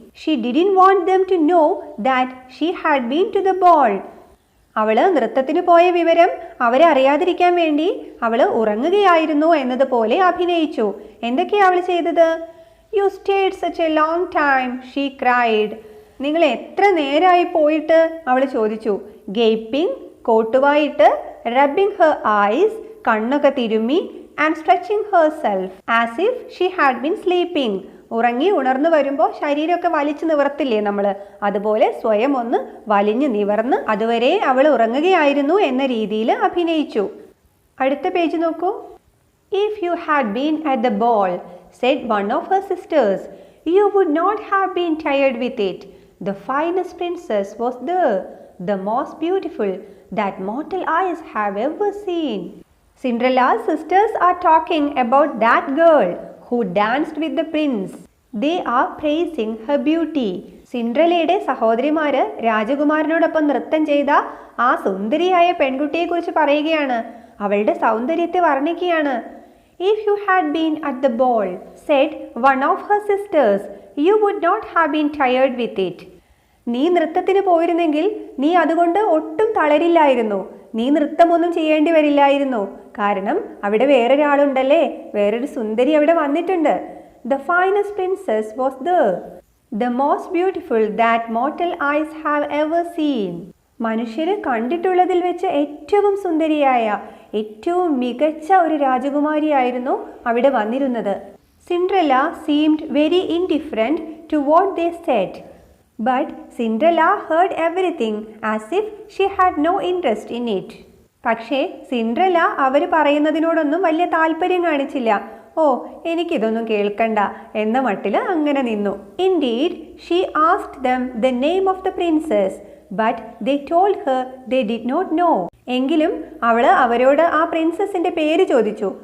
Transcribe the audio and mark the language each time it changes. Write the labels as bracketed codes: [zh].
[en] She didn't want them to know that she had been to the ball. [ml] അവള് നൃത്തത്തിന് പോയ വിവരം അവരെ അറിയാതിരിക്കാൻ വേണ്ടി അവള് ഉറങ്ങുകയായിരുന്നു എന്നതുപോലെ അഭിനയിച്ചു. എന്തൊക്കെയാ അവൾ ചെയ്തത്? [en] "You stayed such a long time," she cried. [ml] നിങ്ങൾ എത്ര നേരമായി പോയിട്ട് അവൾ ചോദിച്ചു. [en] gaping [ml] കോട്ടുവായിട്ട്, [en] rubbing her eyes [ml] കണ്ണൊക്കെ തിരുമ്മി, [en] And stretching herself as if she had been sleeping. [ml] ഉറങ്ങി ഉണർന്നു വരുമ്പോൾ ശരീരമൊക്കെ വലിച്ചു നിവർത്തില്ലേ നമ്മൾ, അതുപോലെ സ്വയം ഒന്ന് വലിഞ്ഞു നിവർന്ന് അതുവരെ അവൾ ഉറങ്ങുകയായിരുന്നു എന്ന രീതിയിൽ അഭിനയിച്ചു. അടുത്ത പേജ് നോക്കൂ. [en] "If you had been at the ball," said one of her sisters, "you would not have been tired with it. The finest princess was there, the most beautiful that mortal eyes have ever seen." Cinderella's sisters are talking about that girl who danced with the prince. They are praising her beauty. [ml] സിൻഡ്രല്ലയുടെ സഹോദരിമാര് രാജകുമാരനോടൊപ്പം നൃത്തം ചെയ്ത ആ സുന്ദരിയായ പെൺകുട്ടിയെക്കുറിച്ച് പറയുകയാണ്. അവളുടെ സൗന്ദര്യത്തെ വർണ്ണിക്കുകയാണ്. [en] If you had been at the ball, said one of her sisters, you would not have been tired with it. [ml] നീ നൃത്തത്തിന് പോയിരുന്നെങ്കിൽ നീ അതുകൊണ്ട് ഒട്ടും തളരില്ലായിരുന്നു. നീ നൃത്തമൊന്നും ചെയ്യേണ്ടി വരില്ലായിരുന്നു. കാരണം അവിടെ വേറൊരാളുണ്ടല്ലേ, വേറൊരു സുന്ദരി അവിടെ വന്നിട്ടുണ്ട്. [en] The finest princess was there, the most beautiful that mortal eyes have ever seen. [ml] മനുഷ്യര് കണ്ടിട്ടുള്ളതിൽ വെച്ച് ഏറ്റവും സുന്ദരിയായ, ഏറ്റവും മികച്ച ഒരു രാജകുമാരിയായിരുന്നു അവിടെ വന്നിരുന്നത്. [en] Cinderella seemed very indifferent to what they said. But Cinderella heard everything as if she had no interest in it. [ml] പക്ഷേ സിൻഡ്രല്ല അവർ പറയുന്നതിനോടൊന്നും വലിയ താല്പര്യം കാണിച്ചില്ല. ഓ, എനിക്കിതൊന്നും കേൾക്കണ്ട എന്ന മട്ടിൽ അങ്ങനെ നിന്നു. [en] Indeed, she asked them the name of the princess, but they told her they did not know. [ml] എങ്കിലും അവരോട് ആ പ്രിൻസസിന്റെ പേര് ചോദിച്ചു.